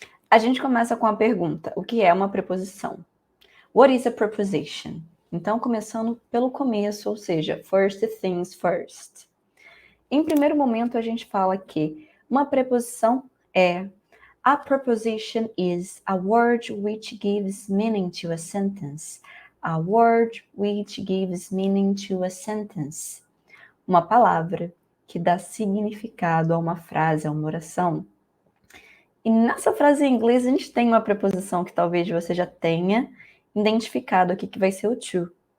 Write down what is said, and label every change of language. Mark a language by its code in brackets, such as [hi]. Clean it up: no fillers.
[pt] A gente começa com a pergunta: o que é uma preposição? [en] What is a preposition? [pt] Então, começando pelo começo, ou seja, [en] first things first. [pt] Em primeiro momento, a gente fala que uma preposição é: [en] a preposition is a word which gives meaning to a sentence. A word which gives meaning to a sentence. [pt] Uma palavra que dá significado a uma frase, a uma oração. E nessa frase em inglês, a gente tem uma preposição que talvez você já tenha identificado aqui, que vai ser o to.